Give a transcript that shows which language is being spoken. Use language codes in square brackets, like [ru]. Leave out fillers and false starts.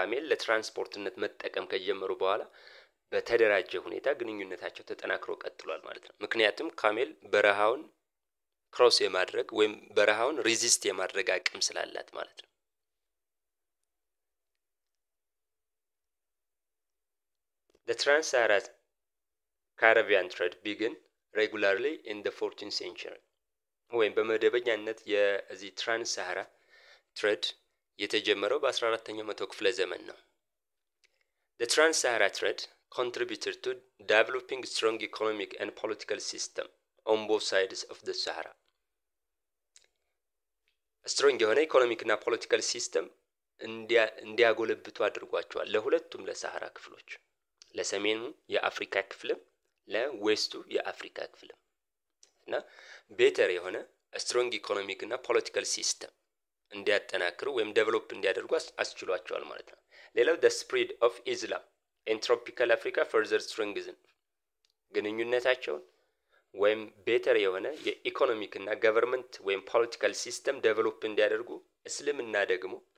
[am] ለትራንስፖርትነት መጠቀም ከጀመሩ በኋላ በተደራጀ ሁኔታ ግንኙነታቸው ተጠናክሮ ቀጥሏል ማለት ነው። ምክንያቱም ካሜል በረሃውን ክሮስ የማድረግ ወይም በረሃውን ሬዚስት የማድረግ አቅም ስላላት ማለት ነው። [en] The Trans-Saharan Caribbean trade began regularly in the 14th century. [am] ወይም በመደበኛነት የዚህ ትራንስ ሳሃራ ትሬድ የተጀመረው በ14ኛው መቶ ክፍለ ዘመን ነው። [en] The Trans-Sahara trade contributed to developing strong economic and political system on both sides of the Sahara. [am] ስትሮንግ የሆነ ኢኮኖሚክ እና ፖለቲካል ሲስተም እንዲያጎለብቱ አድርጓቸዋል ለሁለቱም ለሳሃራ ክፍሎች፣ ለሰሜኑ የአፍሪካ ክፍልም ለዌስቱ የአፍሪካ ክፍልም እና ቤተር የሆነ ስትሮንግ ኢኮኖሚክ እና ፖለቲካል ሲስተም እንዲያጠናክሩ ወይም ዴቨሎፕ እንዲያደርጉ አስችሏቸዋል ማለት ነው። ሌላው [en] the spread of Islam in tropical Africa further strengthened [am] ግንኙነታቸውን ወይም ቤተር የሆነ የኢኮኖሚክ እና ገቨርንመንት ወይም ፖለቲካል ሲስተም ዴቨሎፕ እንዲያደርጉ እስልምና ደግሞ